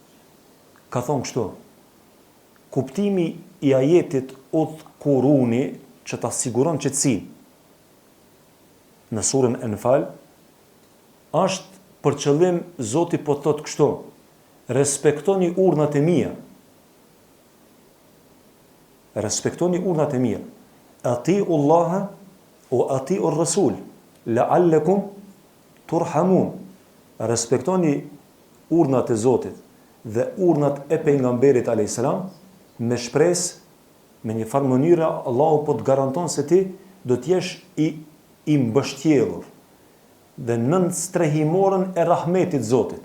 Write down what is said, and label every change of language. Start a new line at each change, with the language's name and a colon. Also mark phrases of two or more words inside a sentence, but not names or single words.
Albanian: Ka thonë kështu: kuptimi i ajetit udhkuruni që ta siguron qetësinë në surën Enfal, është për qëllim Zoti po thotë kështu: respektoni urdhnat e mia. Respektoni urdhnat e mia.
Arabic: أطيعوا الله وأطيعوا الرسول لعلكم ترحمون.
Albanian: Respektoni urdhnat e Zotit dhe urdhnat e pejgamberit
Arabic: عليه السلام
Albanian: me shpresë, me një farë mënyre Allahu po të garanton se ti do të jesh i mbështjellur dhe nën strehimorën e rahmetit Zotit.